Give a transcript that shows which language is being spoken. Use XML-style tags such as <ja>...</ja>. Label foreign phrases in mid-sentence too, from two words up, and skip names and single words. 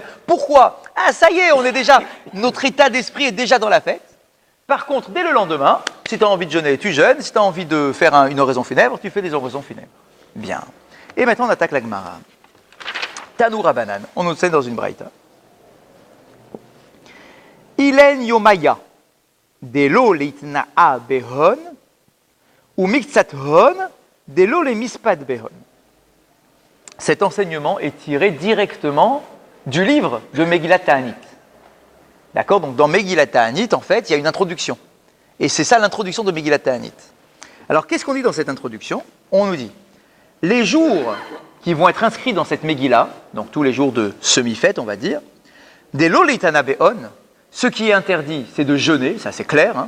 <fr>Pourquoi? Ah, ça y est, notre état d'esprit est déjà dans la fête. Par contre, dès le lendemain, si tu as envie de jeûner, tu jeûnes. Si tu as envie de faire une oraison funèbre, tu fais des oraisons funèbres. Bien. Et maintenant, on attaque la Gemara.</fr> <arc>תנו רבנן,</arc> <fr>on nous enseigne dans une braïta.</fr> <arc>אילין יומיא דלא להתענאה בהון ומקצתהון דלא למספד בהון.</arc> <fr>Cet enseignement est tiré directement du livre de Megillat Ta'anit. D'accord? Donc dans Megillat Ta'anit, en fait, il y a une introduction. Et c'est ça l'introduction de Megillat Ta'anit. Alors qu'est-ce qu'on dit dans cette introduction? On nous dit, les jours qui vont être inscrits dans cette Megillah, donc tous les jours de semi-fête, on va dire, des</fr> <arc>להתענאה בהון,</arc> <fr>ce qui est interdit, c'est de jeûner, ça c'est clair, hein.</fr>